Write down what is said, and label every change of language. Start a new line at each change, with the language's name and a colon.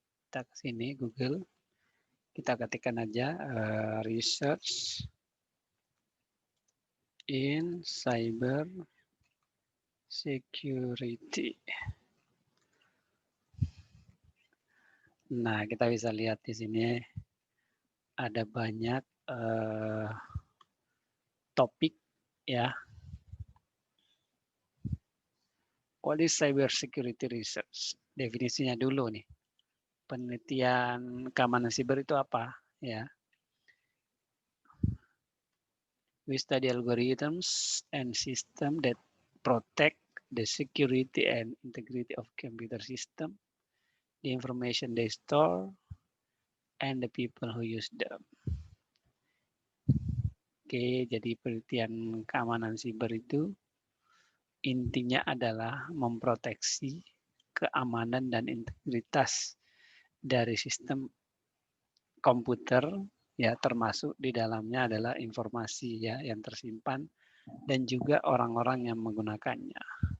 Indonesian: Kita ke sini Google. Kita ketikkan aja
English: research in cyber security.
Indonesian: Nah, kita bisa lihat di sini ada banyak topik ya.
English: What is cyber security research?
Indonesian: Definisinya dulu nih. Penelitian keamanan siber itu apa ya?
English: We study algorithms and systems that protect the security and integrity of computer system, the information they store, and the people who use them.
Indonesian: Oke, jadi penelitian keamanan siber itu intinya adalah memproteksi keamanan dan integritas dari sistem komputer ya, termasuk di dalamnya adalah informasi ya yang tersimpan dan juga orang-orang yang menggunakannya.